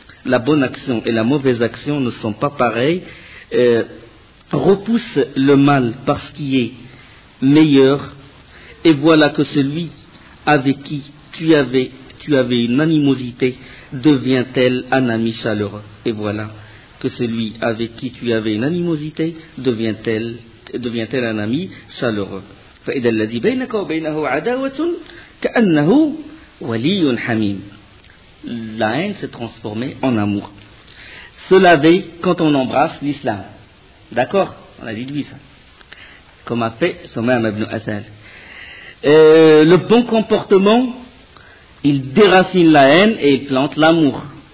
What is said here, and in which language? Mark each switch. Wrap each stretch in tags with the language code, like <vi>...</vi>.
<fr>La bonne action et la mauvaise action ne sont pas pareilles. Repousse le mal par ce qui est meilleur, et voilà que celui avec qui tu avais une animosité devient-elle un ami chaleureux. Et voilà que celui avec qui tu avais une animosité devient-elle un ami chaleureux.</fr> <ar>فإذا الذي بينك وبينه عداوة كأنه ولي حميم.</ar> <fr>La haine s'est transformée en amour. Se laver quand on embrasse l'islam. D'accord? On a déduit ça. Comme a fait Soumaym ibn Asad. Le bon comportement, il déracine la haine et il plante l'amour.</fr>